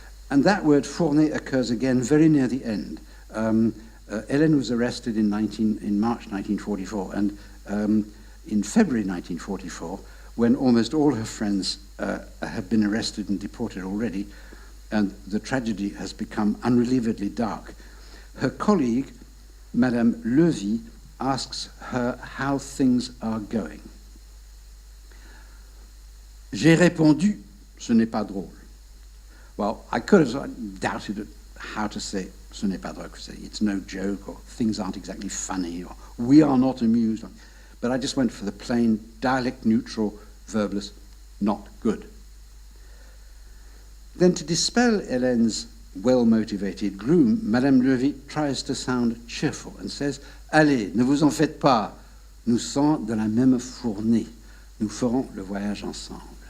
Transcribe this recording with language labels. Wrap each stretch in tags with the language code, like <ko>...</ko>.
<en>And that word fournée occurs again very near the end. Hélène was arrested in March 1944, and in February 1944, when almost all her friends have been arrested and deported already, and the tragedy has become unrelievedly dark, her colleague, Madame Levy, asks her how things are going.</en> <fr>J'ai répondu, ce n'est pas drôle.</fr> <en>Well, I could have doubted how to say ce n'est pas drôle, say it's no joke, or things aren't exactly funny, or we are not amused. But I just went for the plain dialect-neutral, verbless, not good.</en> <fr>Then to dispel Hélène's well-motivated gloom, Madame Levy tries to sound cheerful and says, allez, ne vous en faites pas, nous sommes de la même fournée, nous ferons le voyage ensemble.</fr>